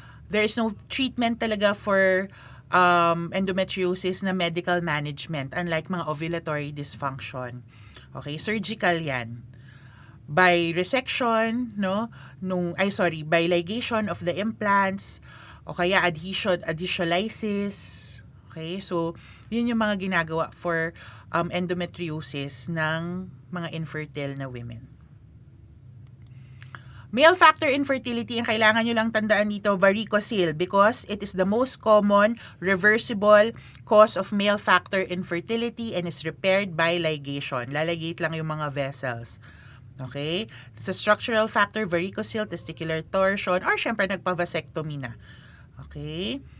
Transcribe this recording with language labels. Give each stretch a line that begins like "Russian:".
English: There is no treatment talaga for endometriosis na medical management, unlike mga ovulatory dysfunction.
Filipino: Okay, surgical yan.
English: By resection, by ligation of the implants, o kaya adhesiolysis.
Filipino: Okay, so yun yung mga ginagawa for endometriosis ng mga infertile na women.
English: Male factor infertility,
Filipino: ang kailangan nyo lang tandaan dito,
English: varicocele, because it is the most common reversible cause of male factor infertility and is repaired by ligation.
Filipino: Laligate lang yung mga vessels.
English: Okay? It's a structural factor, varicocele, testicular torsion, or syempre nagpa-vasectomy na. Okay?